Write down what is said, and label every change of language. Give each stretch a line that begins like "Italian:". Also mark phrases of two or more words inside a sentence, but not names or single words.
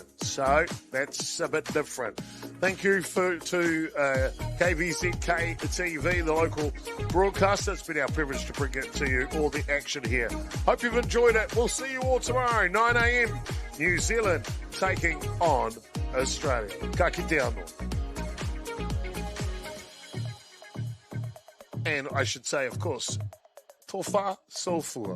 English: So that's a bit different. Thank you to KVZK TV, the local broadcaster. It's been our privilege to bring it to you, all the action here. Hope you've enjoyed it. We'll see you all tomorrow, 9 a.m. New Zealand taking on Australia.
Māori: Ka kite anō.
English: And I should say, of course,
Samoan: tofa sofua.